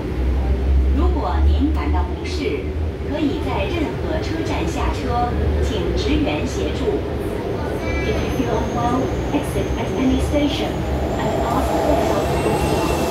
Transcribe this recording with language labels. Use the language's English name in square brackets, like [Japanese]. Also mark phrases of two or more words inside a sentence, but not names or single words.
[Chinese] 如果您感到不適，可以在任何車站下車，請職員協助。 [English] If you feel unwell, exit at any station and ask for help from staff.